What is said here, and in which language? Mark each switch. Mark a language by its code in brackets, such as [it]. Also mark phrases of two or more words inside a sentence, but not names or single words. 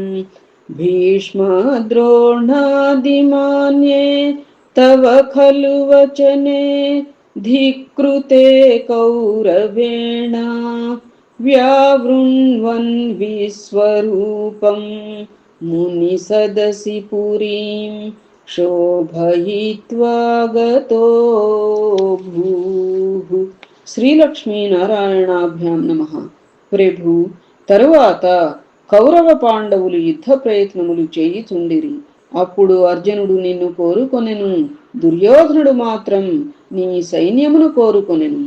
[sa] भीष्मद्रोणादिमान्ये तव खलु वचने धिकृते कौरवेण व्यावृण्वन् विश्वरूपं मुनिसदसि पुरीं शोभयित्वा गतो भूः. శ్రీలక్ష్మీనారాయణాభ్యాం నమః. [te] ప్రభు, తరువాత కౌరవ పాండవులు యుద్ధ ప్రయత్నములు చేయుచుండిరి. అప్పుడు అర్జునుడు నిన్ను కోరుకొనెను, దుర్యోధనుడు మాత్రం నీ సైన్యమును కోరుకొనెను.